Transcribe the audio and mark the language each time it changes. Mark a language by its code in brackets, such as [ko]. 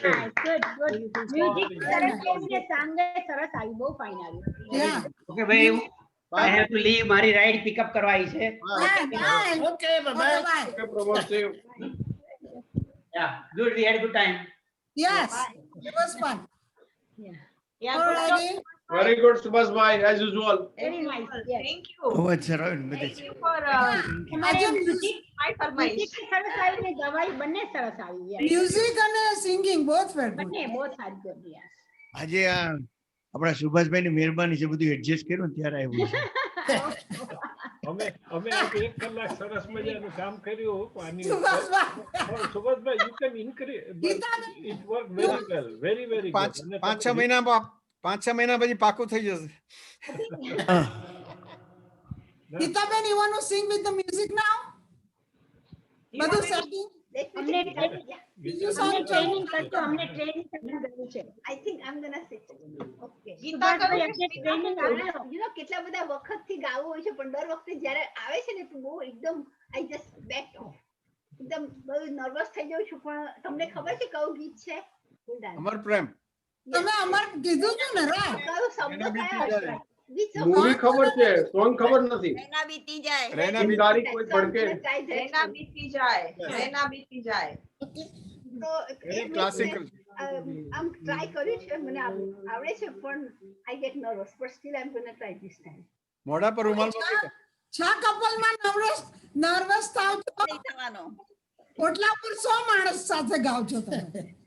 [gu] Good music સરસ છે, સાંગ સરસ આવ્યું, બહુ ફાઇન આવ્યું. [en] Okay ભાઈ, I have to leave. [gu] મારી રાઈડ પિકઅપ કરવાની છે. [en] Okay bye bye. Okay, Pramod, see you. Yeah, good. We had a good time. Yes, it was fun. Yeah, Alrighty. Very good, Subhas bhai, as usual. Very nice. Yes. Thank you. [gu] અવાજ સરાવ્યો ને બધે [en] Thank you for [gu] અમારે music my ફરમાઈશ. સરસ આવી ને ગવાઈ બંને સરસ આવી. Yes. [en] Music and singing both were good. [gu] બંને બહુ સારી કરી. Yes. આજે આ આપણા સુભાષભાઈની મહેરબાની છે, બધું એડજસ્ટ કર્યું ને ત્યારે આવ્યું છે. અમે આજે 1 કલાક સરસ મજાનું કામ કર્યું. આની Subhashbhai. [en] Subhashbhai, you can increase, but it worked very well, very very good. [gu] અને 5-6 મહિના 5-6 મહિના પછી પાકું થઈ જશે. [en] Geetaben, you want to sing with the music now? [gu] બધું setting? અમને બીજું song ટ્રેનિંગ કરજો, અમને ટ્રેનિંગ કરવું છે. [en] I think I'm gonna sit. Okay. [gu] Gita Subhashbhai, કરું એટલે ટ્રેનિંગ આપજો. [en] You know, [gu] કેટલા બધા વખતથી ગાવું હોય છે, પણ દર વખતે જ્યારે આવે છે ને તો બહુ એકદમ [en] I just back off. [gu] એકદમ બહુ નર્વસ થઈ જાઉં છું, પણ તમને ખબર છે કયું ગીત છે? [en] Hold on. [gu] અમર પ્રેમ. તમે અમાર કીધું છે ને right? કયો શબ્દ કયો હશે? [en] Which song? [gu] Movie ખબર છે, song ખબર નથી. રેના બીતી જાય. રેના ચિંગારી કોઈ ભડકે. રેના બીતી જાય. રેના બીતી જાય. તો ક્લાસિકલ. આમ ટ્રાય કર્યું છે, મને આવડે છે, પણ [en] I get nervous, but still I'm gonna try this time. [gu] મોઢા પર રૂમાલ મૂકી દો. છ કપલમાં નર્વસ થાવ છો, ઓટલા પર 100 માણસ સાથે ગાવ છો તમે.